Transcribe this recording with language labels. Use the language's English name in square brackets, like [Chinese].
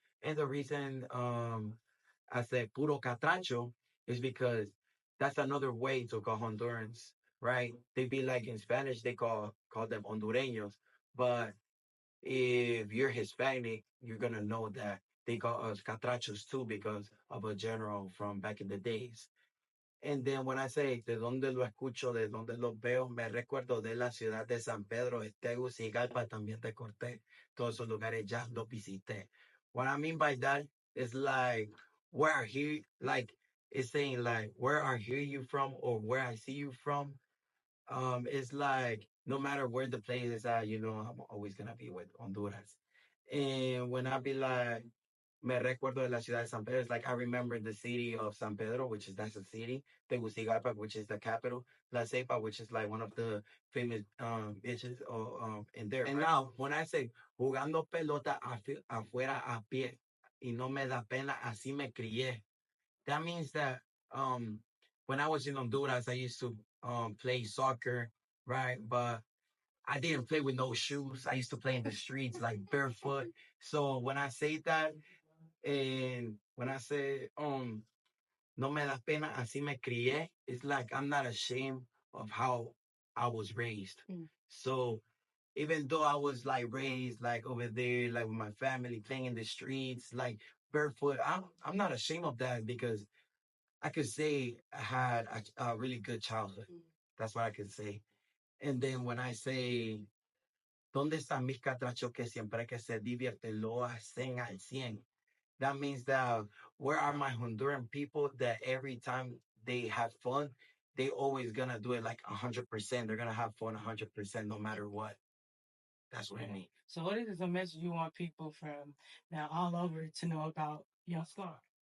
[English] And the reason I said [Spanish] puro catracho [English] is because that's another way to call Hondurans, right? They be like in Spanish they call them Hondureños, but If you're Hispanic, you're gonna know that they call us catrachos too because of a general from back in the days. And then when I say [Spanish] de dónde lo escucho, de dónde lo veo, me recuerdo de la ciudad de San Pedro, Tegucigalpa, también te corté. Todos esos lugares ya los visité. [English] What I mean by that is like where I hear, like it's saying like where I hear you from or where I see you from. It's like no matter where the place is at, I'm always gonna be with Honduras. And when I be like [Spanish] me recuerdo de la ciudad de San Pedro. [English] It's like I remember the city of San Pedro, which is that's a city. Tegucigalpa, which is the capital. La Cepa, which is like one of the famous beaches in there. And now, when I say [Spanish] jugando pelota afuera a pie y no me da pena, así me crié. [English] That means that um, when I was in Honduras, I used to play soccer, right? But I didn't play with no shoes. I used to play in the streets like barefoot. So when I say that, and when I say, [Spanish] no me da pena, así me crié, [English] it's like I'm not ashamed of how I was raised. So even though I was like raised like over there, like with my family playing in the streets, like barefoot, I'm not ashamed of that because I could say I had a really good childhood. That's what I could say. And then when I say, [Spanish] ¿dónde están mis catrachos que siempre que se divierten lo hacen al 100? [English] That means that where are my Honduran people that every time they have fun, they always gonna do it like 100%. They're gonna have fun 100% no matter what. That's what I mean. So, what is a message you want people from now all over to know about Young Scar?